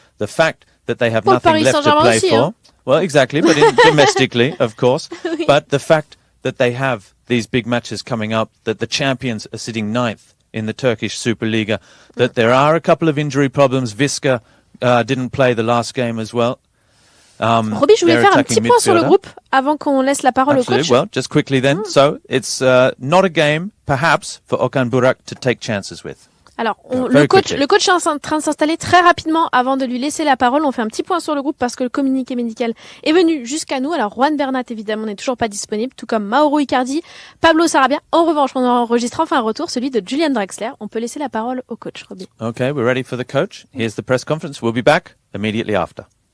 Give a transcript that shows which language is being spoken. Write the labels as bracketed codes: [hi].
[en] The fact that they have nothing left to play for. Well, exactly, but domestically, of course. But the fact that they have these big matches coming up, that the champions are sitting 9th in the Turkish Superliga, that there are a couple of injury problems. Visca didn't play the last game as well. [fr] Robbie, je voulais faire un petit point sur le groupe avant qu'on laisse la parole au coach. [en] Well, just quickly then. So it's not a game, perhaps, for Okan Burak to take chances with. [fr] Alors, le coach est en train de s'installer très rapidement avant de lui laisser la parole. On fait un petit point sur le groupe parce que le communiqué médical est venu jusqu'à nous. Alors, Juan Bernat, évidemment, n'est toujours pas disponible, tout comme Mauro Icardi, Pablo Sarabia. En revanche, on enregistre enfin un retour, celui de Julian Draxler. On peut laisser la parole au coach, Robbie. [en] Okay, we're ready for the coach. Here's the press conference. We'll be back immediately after.